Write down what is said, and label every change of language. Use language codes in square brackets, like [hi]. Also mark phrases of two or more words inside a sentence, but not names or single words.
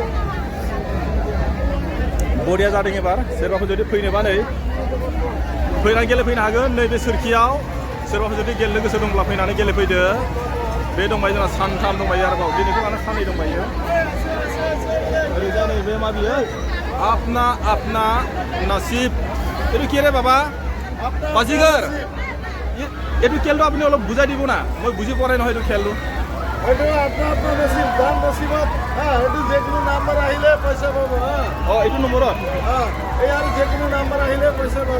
[brx] बरिया जादों एबार सोरबाफोर जुदि फैनोबा नै फैनानै गेलेफैनो हागोन नैबे सोरखियाव सोरबाफोर जुदि गेलेनो गोसो दंब्ला फैनानै गेलेफैदो बे दंबायो जोंना सानथाम दंबायो आरोबाव दिनैखौ लाना साननै दंबायो ओरैजाय नैबे मा बियो [hi] अपना अपना नसीब [as] এইটো কি রে বাবা বাজিগর এইটো খেলটো আপুনি অলপ বুজাই দিব না মই বুজি পোৱা নাই নহয় এইটো খেলটো এইটো আপোনাৰ নসিব দান নসিবত এইটো যিকোনো নাম্বাৰ আহিলে পইচা পাব এইটো নম্বৰত এই আৰু যিকোনো নাম্বাৰ আহিলে পইচা পাব